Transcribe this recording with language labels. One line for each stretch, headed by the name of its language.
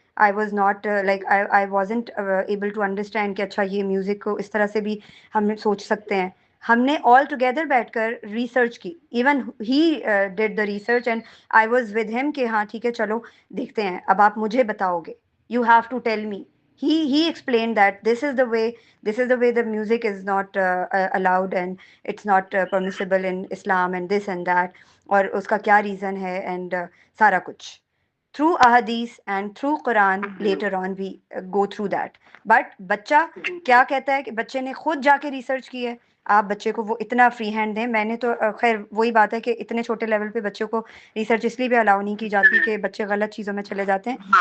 English: I was not like I wasn't able to understand
Urdu: کہ اچھا یہ میوزک کو اس طرح سے بھی ہم سوچ سکتے ہیں. ہم نے آل ٹوگیدر بیٹھ کر ریسرچ کی.
English: even he did the research and I was with him
Urdu: کہ ہاں ٹھیک ہے چلو دیکھتے ہیں، اب آپ مجھے بتاؤ گے،
English: You have to tell me. He explained that this is the way the music is not allowed and it's not permissible in Islam and this and that,
Urdu: اور اس کا کیا ریزن ہے اینڈ سارا کچھ
English: through ahadith and through Quran. Later on we go through that. But
Urdu: بچہ کیا کہتا ہے کہ بچے نے خود جا کے ریسرچ کی ہے. آپ بچے کو وہ اتنا فری ہینڈ دیں. میں نے تو خیر وہی بات ہے کہ اتنے چھوٹے لیول پہ بچوں کو ریسرچ اس لیے بھی الاؤ نہیں کی جاتی کہ بچے غلط چیزوں میں چلے جاتے ہیں.